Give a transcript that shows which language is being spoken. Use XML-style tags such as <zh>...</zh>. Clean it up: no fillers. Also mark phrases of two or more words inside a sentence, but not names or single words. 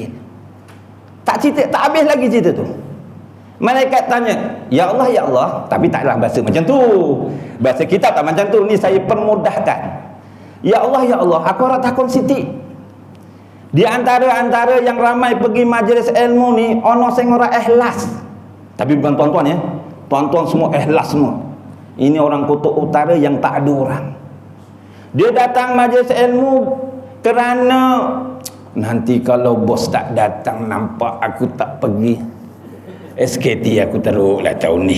<ms>Tak cerita, tak habis lagi cerita tu. Malaikat tanya, ya Allah, ya Allah, tapi taklah bahasa macam tu. Bahasa kitab tak macam tu, ni saya permudahkan. Ya Allah, aku orang takut Siti. Di antara yang ramai pergi majlis ilmu ni,</ms> <jv>ono sing ora ikhlas.</jv> <ms>Tapi bukan tuan-tuan ya. Tuan-tuan semua ikhlas semua. Ini orang kutub utara yang tak ada orang. Dia datang majlis ilmu kerana nanti kalau bos tak datang nampak aku tak pergi SKT aku teruk lah tahun ni.</ms>